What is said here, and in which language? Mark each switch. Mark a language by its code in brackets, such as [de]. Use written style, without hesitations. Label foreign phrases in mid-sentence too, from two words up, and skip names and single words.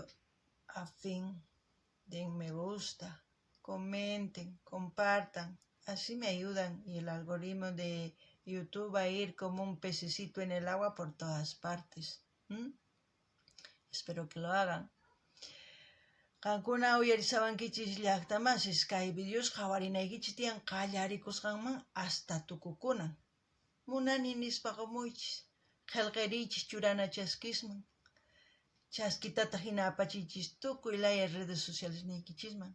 [es] a fin, den me gusta, comenten, compartan, así me ayudan y el algoritmo de YouTube va a ir como un pececito en el agua por todas partes. Espero que lo hagan. [qu] Qankuna uyarisawankichis llaqtamasis kay videos qawarinaykichis tiyan qallarikusqanman hasta tukukunan. Munani nispa qumuychis, qillqirichis churana chaskisman. Chaskitata hina apachichis tukuy laya redes sociales niykichisman.